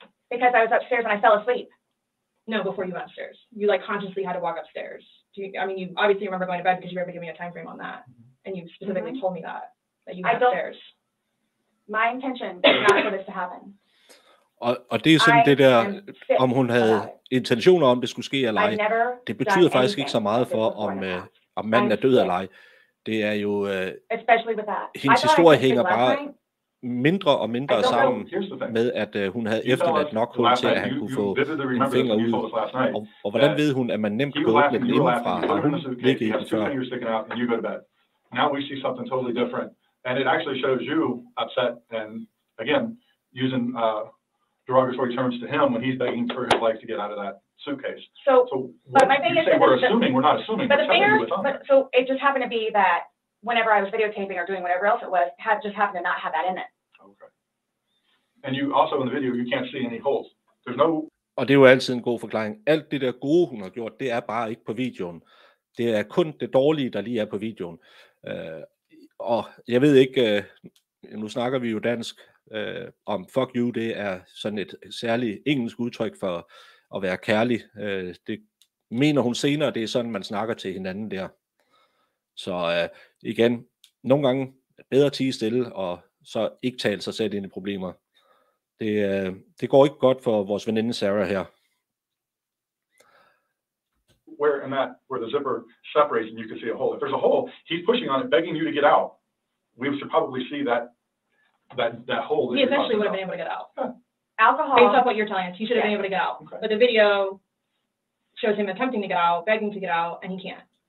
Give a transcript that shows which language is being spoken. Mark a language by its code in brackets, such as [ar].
[en] Because I was upstairs and I fell asleep. No, before you went upstairs. You, like, consciously had to walk upstairs. You obviously remember going to bed because you were able to give me a time frame on that. And you specifically told me that you went upstairs. My intention is not for this to happen. [da] Og det er sådan det der, om hun havde intentioner om, det skulle ske eller ej. Det betyder faktisk ikke så meget for, om manden er død eller ej. Det er jo, hendes historie hænger bare mindre og mindre sammen med, at hun havde efterladt nok hul til, at han kunne få en finger ud. Og hvordan ved hun, at man nemt kan åbne den indenfra? Har hun ligget i den før? [en] Now we see something totally different. And it actually shows you upset and, again, using derogatory terms to him when he's begging for his life to get out of that suitcase. So but my thing is, we're assuming, we're not assuming. But the fingers, so it just happened to be that whenever I was videotaping or doing whatever else it was, just happened to not have that in it. Okay. And you also in the video, you can't see any holes. There's no... [da] Og det er jo altid en god forklaring. Alt det der gode, hun har gjort, det er bare ikke på videoen. Det er kun det dårlige, der lige er på videoen. Og jeg ved ikke, nu snakker vi jo dansk, om fuck you, det er sådan et særligt engelsk udtryk for at være kærlig. Det mener hun senere, det er sådan, man snakker til hinanden der. Så igen, nogle gange bedre tie stille, og så ikke tale sig selv ind i problemer. Det går ikke godt for vores veninde Sarah her. [en] Where the zipper separates and you can see a hole. If there's a hole, he's pushing on it, begging you to get out. We should probably see that hole. He eventually would have been able to get out. Yeah. Alcohol. Based off what you're telling us, he should have been able to get out. Okay. But the video shows him attempting to get out, begging to get out, and he can't.